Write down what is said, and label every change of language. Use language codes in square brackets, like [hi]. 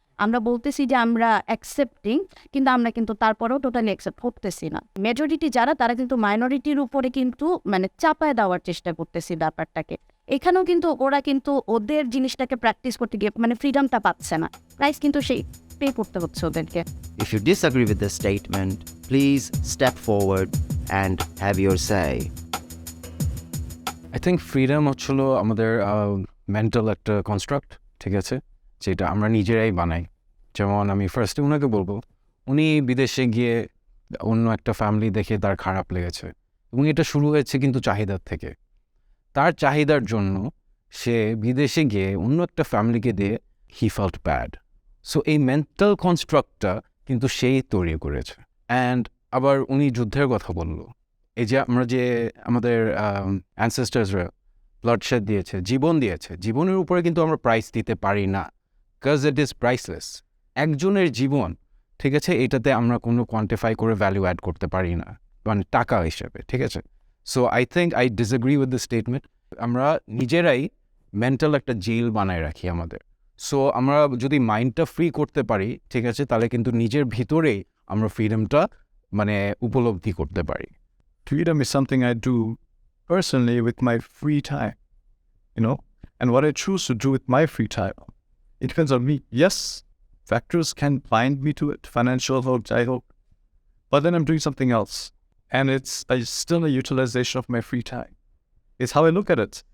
[bn] আমরা বলতেছি যে আমরা অ্যাকসেপ্টিং, কিন্তু আমরা কিন্তু তারপরেও টোটালি অ্যাকসেপ্ট করতেছি না। মেজরিটি যারা, তারা কিন্তু মাইনরিটির উপরে কিন্তু মানে চাপায় দেওয়ার চেষ্টা করতেছি ব্যাপারটাকে। এখানেও কিন্তু ওরা কিন্তু ওদের জিনিসটাকে প্র্যাকটিস করতে গিয়ে মানে ফ্রিডমটা পাচ্ছে না, প্রাইস কিন্তু সেই পে করতে হচ্ছে ওদেরকে। [en] If you disagree with this statement, please step forward and have your say. I think [bn] freedom হচ্ছিল আমাদের মেন্টাল একটা কনস্ট্রাক্ট, ঠিক আছে, যেটা আমরা নিজেরাই বানাই। যেমন আমি ফার্স্টে ওনাকে বলবো, উনি বিদেশে গিয়ে অন্য একটা ফ্যামিলি দেখে তার খারাপ লেগেছে, এবং এটা শুরু হয়েছে কিন্তু চাহিদার থেকে। তার চাহিদার জন্য সে বিদেশে গিয়ে অন্য একটা ফ্যামিলিকে দিয়ে [en] He felt bad. [bn] সো এই মেন্টাল কনস্ট্রাক্টটা কিন্তু সেই তৈরি করেছে। অ্যান্ড আবার উনি যুদ্ধের কথা বললো, এই যে আমরা যে আমাদের অ্যানসেস্টার্সরা ব্লাডশেড দিয়েছে, জীবন দিয়েছে, জীবনের উপরে কিন্তু আমরা প্রাইস দিতে পারি না, [en] Because it is priceless. [bn] একজনের জীবন, ঠিক আছে, এটাতে আমরা কোনো কোয়ান্টিফাই করে ভ্যালু অ্যাড করতে পারি না, মানে টাকা হিসেবে, ঠিক আছে। [en] So I think I disagree with this statement. [bn] আমরা নিজেরাই মেন্টাল একটা জেল বানায় রাখি আমাদের। সো আমরা যদি মাইন্ডটা ফ্রি করতে পারি, ঠিক আছে, তাহলে কিন্তু নিজের ভিতরেই আমরা ফ্রিডমটা মানে উপলব্ধি করতে পারি। [en] Freedom is something I do personally with my free time, and what I choose to do with my free time, it depends on me. Yes, factors can bind me to it, financial hope, I hope, but then I'm doing something else, and it's still a utilization of my free time. It's how I look at it.